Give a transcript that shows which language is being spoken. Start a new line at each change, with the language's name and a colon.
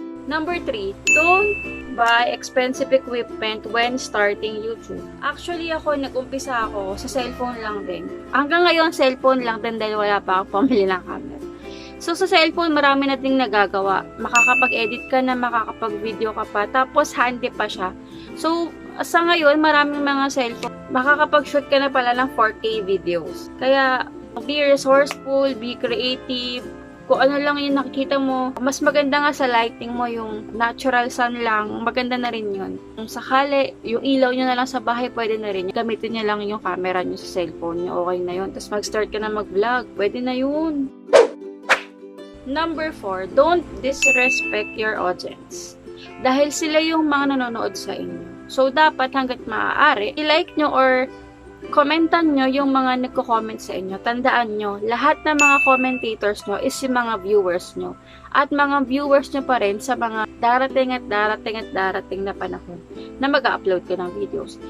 English: Number 3, don't buy expensive equipment when starting YouTube.
Filipino: Actually, nag-umpisa ako sa cellphone lang din. Hanggang ngayon, cellphone lang din dahil wala pa akong pamili ng camera. So, sa cellphone, marami na ding nagagawa. Makakapag-edit ka na, makakapag-video ka pa, tapos handy pa siya. So, sa ngayon, maraming mga cellphone, makakapag-shoot ka na pala ng 4K videos. Kaya,
English: be resourceful, be creative,
Filipino: kung ano lang yung nakikita mo, mas maganda nga sa lighting mo yung natural sun lang, maganda na rin yun. Kung sakali, yung ilaw nyo na lang sa bahay, pwede na rin. Gamitin nyo lang yung camera nyo sa cellphone nyo, okay na yun. Tapos mag-start ka na mag-vlog, pwede na yun.
English: Number 4, don't disrespect your audience.
Filipino: Dahil sila yung mga nanonood sa inyo. So, dapat hanggat maaari, i-like nyo or komentan nyo yung mga nagko-comment sa inyo. Tandaan nyo, lahat ng mga commentators nyo is yung mga viewers nyo. At mga viewers nyo pa rin sa mga darating at darating at darating na panahon na mag-upload ka ng videos.